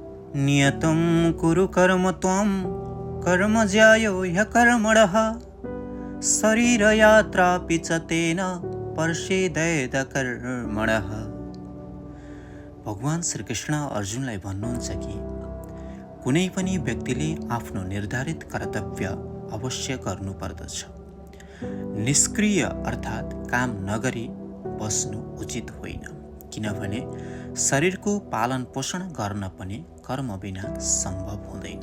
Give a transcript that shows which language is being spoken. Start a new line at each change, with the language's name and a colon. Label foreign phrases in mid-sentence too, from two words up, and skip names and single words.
Sanskrit: नियतं कुरु कर्म त्वं कर्म ज्यायो ह्यकर्मणः शरीरयात्रापि च तेन पर्षेदेद कर्मणः।
Nepali: भगवान श्रीकृष्ण अर्जुनलाई भन्नुहुन्छ कि कुनै पनि व्यक्तिले आफ्नो निर्धारित कर्तव्य अवश्य गर्नुपर्दछ। निष्क्रिय अर्थात् काम नगरी बस्नु उचित होइन, किनभने शरीरको पालन पोषण गर्न पनि कर्म बिना सम्भव हुँदैन।